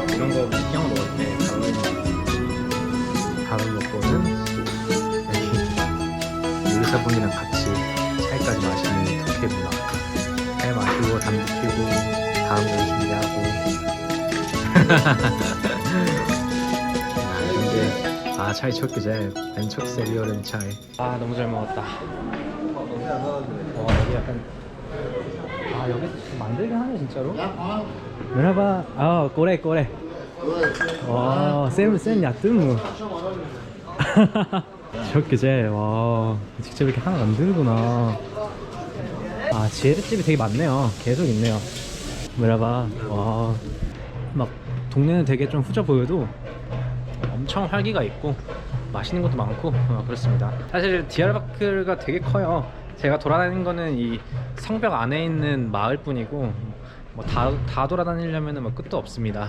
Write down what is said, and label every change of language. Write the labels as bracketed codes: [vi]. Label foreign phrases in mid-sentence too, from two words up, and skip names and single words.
[ko] 이런 거 느끼한 거 먹을 때 밥을 먹고는 여기 요리사분이랑 같이 차이까지 마시는 터키의 문화. 해 마시고 담배 피우고 다음 걸 준비하고. 근데 차이 [tr] çok güzel. Ben çok seviyorum çay. [ko] 아, 너무 잘 먹었다. 여기 약간 여기 만들긴 하네 진짜로. [tr] Merhaba. Kore. Sen yaptın mı. çok güzel. [ko] 와, 직접 이렇게 하나 만들구나. 지에르집이 되게 많네요. 계속 있네요. 메라바. 와, 막 동네는 되게 좀 후져 보여도 엄청 활기가 있고 맛있는 것도 많고 그렇습니다. 사실 디아르바크르가 되게 커요. 제가 돌아다니는 거는 이 성벽 안에 있는 마을 뿐이고 뭐 다 돌아다니려면 뭐 끝도 없습니다.